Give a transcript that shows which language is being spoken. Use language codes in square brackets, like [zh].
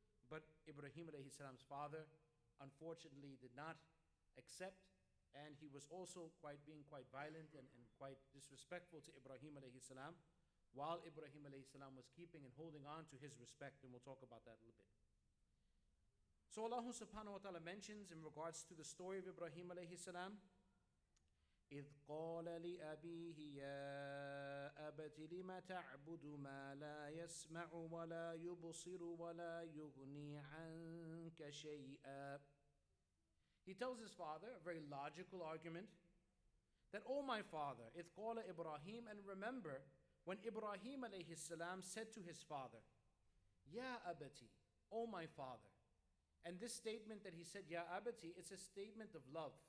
[en] But Ibrahim alayhi salam's father unfortunately did not accept, and he was also being quite violent and quite disrespectful to Ibrahim alayhi salam, while Ibrahim alayhi salam was keeping and holding on to his respect, and we'll talk about that a little bit. So Allah subhanahu wa ta'ala mentions in regards to the story of Ibrahim alayhi salam, [ar] إِذْ قَالَ لِأَبِيهِ يَا أَبَتِ لِمَ تَعْبُدُ مَا لَا يَسْمَعُ وَلَا يُبْصِرُ وَلَا يُغْنِي عَنْكَ شَيْئًا. [en] He tells his father a very logical argument that, "O my father, [ar] إِذْ قَالَ [en] Ibrahim," and remember when Ibrahim alayhi salam said to his father, "Ya abati, O my father, And this statement that he said, Ya abati, it's a statement of love.